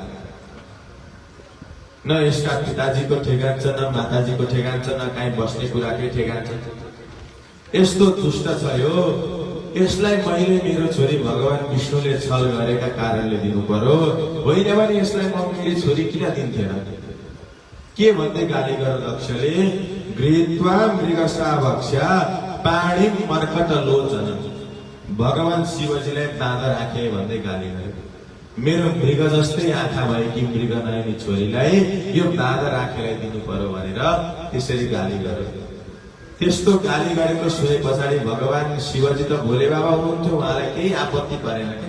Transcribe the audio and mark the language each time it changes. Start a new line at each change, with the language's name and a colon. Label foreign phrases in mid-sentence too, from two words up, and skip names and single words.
Nepali: न यसका पिताजीको ठेगान छ, न माताजीको ठेगान छ, न कहीँ बस्ने कुराकै ठेगान छ। यस्तो दुष्ट छ यो। यसलाई मैले मेरो छोरी भगवान विष्णुले छल गरेका कारणले दिनु पर्यो, होइन भने यसलाई म मेरो छोरी किन दिन्थेन? के भन्दै गाली गर दक्षले?
Sanskrit: गृहीत्वा मृगसा भक्ष्या पाणिम मर्कट लोचन।
Nepali: भगवान शिवजीलाई बाँदर आँखे भन्दै गाली गरे। मेरो मृग जस्तै आँखा भएकी मृग नयनी छोरीलाई यो बाँदर आँखेलाई दिनु पर्यो भनेर त्यसरी गाली गर्यो। त्यस्तो गाली गरेको सुने पछाडि भगवान शिवजी त भोले बाबा हुनुहुन्थ्यो, उहाँलाई केही आपत्ति परेन।